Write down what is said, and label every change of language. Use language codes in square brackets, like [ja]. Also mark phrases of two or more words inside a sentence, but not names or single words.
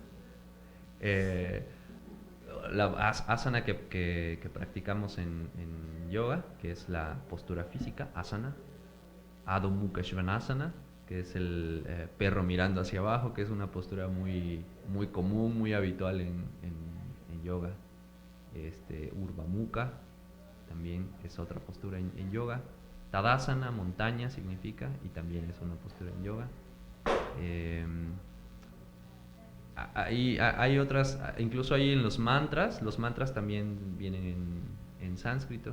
[es] eh, la asana que practicamos en yoga, que es la postura física, asana, Adho Mukha Svanasana, que es el perro mirando hacia abajo, que es una postura muy, muy común, muy habitual en yoga. Urdhva Mukha también es otra postura en yoga. Tadasana, montaña significa, y también es una postura en yoga. Hay otras, incluso hay en los mantras también vienen en sánscrito.